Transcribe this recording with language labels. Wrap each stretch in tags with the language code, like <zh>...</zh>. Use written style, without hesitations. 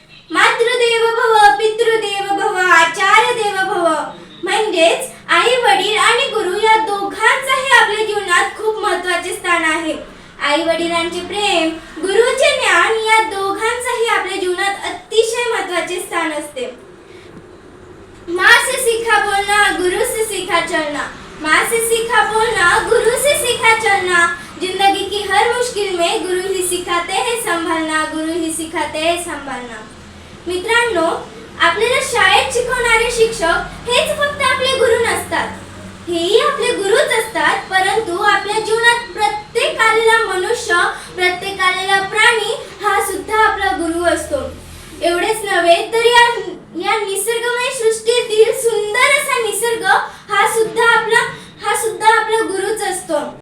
<sa>मातृदेव भव, पितृदेव भव, आचार्य देव भव,</sa> <mr>म्हणजेच आई वडील आणि गुरु या दोघांचंही आपल्या जीवनात खूप महत्त्वाचे स्थान आहे। आई वडिलांचे प्रेम, गुरुचे ज्ञान या दोघांचंही आपल्या जीवनात अतिशय महत्त्वाचे स्थान असते।</mr> <hi>माँ से सीखा बोलना, गुरु से सीखा चलना, माँ से सीखा बोलना, गुरु से सीखा चलना, जिंदगी की हर मुश्किल में गुरु ही सिखाते हैं संभालना, गुरु ही सिखाते हैं संभालना।</hi> <mr>मित्रांनो, आपल्याला शाळेत शिकवणारे शिक्षक हेच फक्त आपले गुरु नसतात, हेही आपले गुरुच असतात, परंतु आपल्या जीवनात प्रत्येक आलेला मनुष्य, प्रत्येक आलेला प्राणी हा सुद्धा आपला गुरु असतो। एवढेच नव्हे तर या निसर्गमय सृष्टीतील सुंदर असा निसर्ग हा सुद्धा आपला गुरुच असतो।</mr>